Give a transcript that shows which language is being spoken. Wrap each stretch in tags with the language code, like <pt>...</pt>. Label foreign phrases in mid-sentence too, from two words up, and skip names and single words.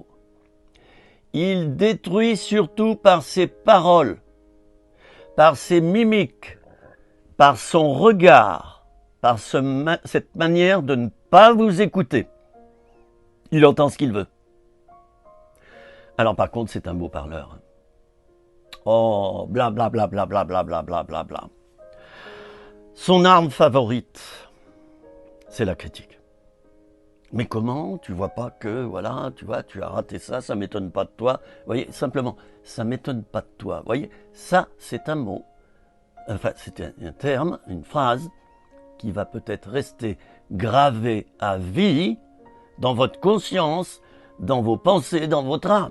<fr>Il détruit surtout par ses paroles, par ses mimiques, par son regard, par cette manière de ne pas vous écouter. Il entend ce qu'il veut. Alors par contre, c'est un beau parleur. Oh, bla bla bla bla bla bla bla bla bla bla. Son arme favorite, c'est la critique. Mais comment? Tu vois pas que, voilà, tu vois, tu as raté ça, ça m'étonne pas de toi. Vous voyez, simplement, ça m'étonne pas de toi. Vous voyez, ça, c'est un mot. Enfin, c'est un terme, une phrase qui va peut-être rester gravé à vie dans votre conscience, dans vos pensées, dans votre âme.</fr>